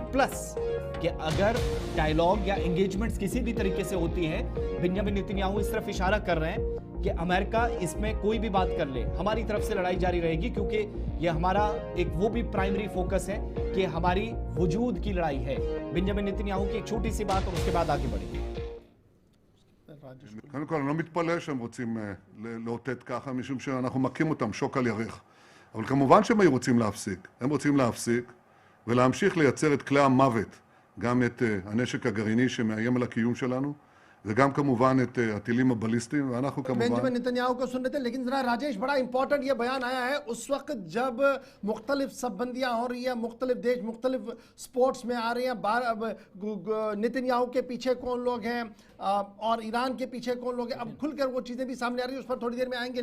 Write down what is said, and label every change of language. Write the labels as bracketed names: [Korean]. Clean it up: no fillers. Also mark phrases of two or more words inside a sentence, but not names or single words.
[Hindi] प्लस कि अगर डायलॉग या एंगेजमेंट्स किसी भी तरीके से होती है, बेंजामिन नेतन्याहू इस तरफ इशारा कर रहे हैं कि अमेरिका इसमें कोई भी बात कर ले, हमारी तरफ से लड़ाई जारी रहेगी, क्योंकि ये हमारा एक वो भी [English] primary focus [Hindi] है कि हमारी वजूद की लड़ाई है। बेंजामिन नेतन्याहू की एक छोटी सी बात और उसके बाद आगे बढ़ेंगे। [Hebrew] קודם כל, אני לא מתפלא שהם רוצים לאותת ככה, משום שאנחנו מכים אותם שוק על ירך. אבל כמובן שהם היו רוצים להפסיק. הם רוצים להפסיק ולהמשיך לייצר את כלי המוות, גם את הנשק הגרעיני שמאיים על הקיום שלנו, וגם כמובן את הטילים הבליסטיים, ואנחנו כמובן... [Hindi] बेंजामिन नेतन्याहू को सुन रहे थे, लेकिन जरा राजेश, बड़ा इंपॉर्टेंट ये बयान आया है उस वक्त जब मुख्तलिफ सबबंदियां हो रही है, मुख्तलिफ देश मुख्तलिफ स्पोर्ट्स में आ रहे हैं, नेतन्याहू के पीछे कौन लोग हैं और ईरान के पीछे कौन लोग हैं, अब खुलकर वो चीज़ें भी सामने आ रही है, उस पर थोड़ी देर में आएंगे।